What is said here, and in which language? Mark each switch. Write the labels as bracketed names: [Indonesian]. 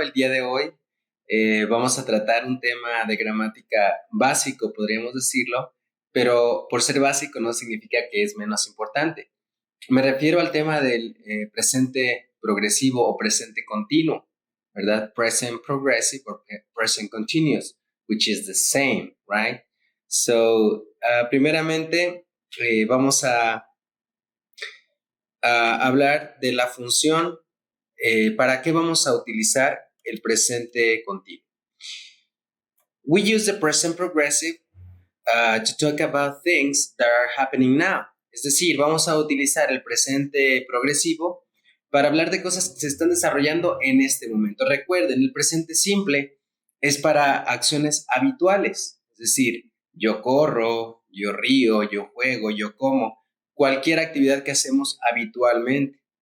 [Spanish] El día de hoy vamos a tratar un tema de gramática básico, podríamos decirlo, pero por ser básico no significa que es menos importante. Me refiero al tema del presente progresivo o presente continuo, ¿verdad? [English] Present progressive or present continuous, which is the same, right? [Spanish] So, primeramente vamos a hablar de la función, para qué vamos a utilizar el presente continuo. [English] We use the present progressive to talk about things that are happening now. [Spanish] Es decir, vamos a utilizar el presente progresivo para hablar de cosas que se están desarrollando en este momento. Recuerden, el presente simple es para acciones habituales, es decir, yo corro, yo río, yo juego, yo como, cualquier actividad que hacemos habitualmente.